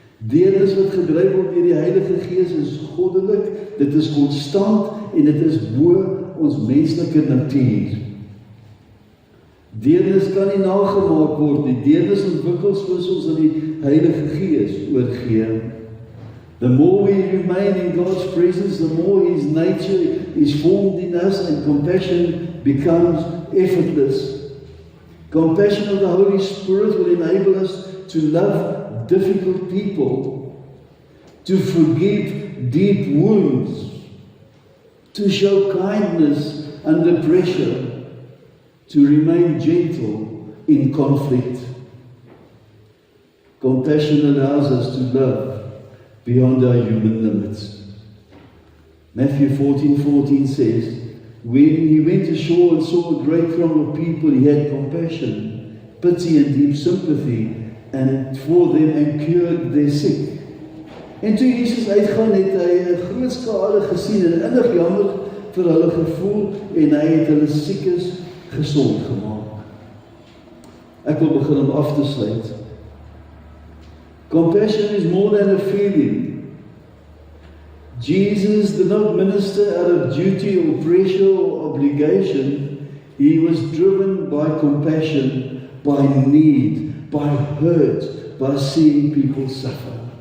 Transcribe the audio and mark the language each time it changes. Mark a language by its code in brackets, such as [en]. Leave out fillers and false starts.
[af] Deernis wat gedryf word deur die Heilige Gees is goddelik, dit is konstant en dit is bo ons menslike natuur. Deernis kan nie nagemaak word nie. Deernis ontwikkel soos ons aan die Heilige Gees oorgee. [en] The more we remain in God's presence, the more His nature is formed in us and compassion becomes effortless. Compassion of the Holy Spirit will enable us to love difficult people, to forgive deep wounds, to show kindness under pressure, to remain gentle in conflict. Compassion allows us to love beyond our human limits. Matthew 14:14 says, when he went ashore and saw a great throng of people, he had compassion, pity and deep sympathy and for them and cured their sick. [af] En toe Jesus uitgaan, het hy 'n groot skade gesien en innig jammer vir hulle gevoel en hy het hulle siekes gesond gemaak. Ek wil begin om af te sluit. [en] Compassion is more than a feeling. Jesus did not minister out of duty or pressure or obligation. He was driven by compassion, by need, by hurt, by seeing people suffer.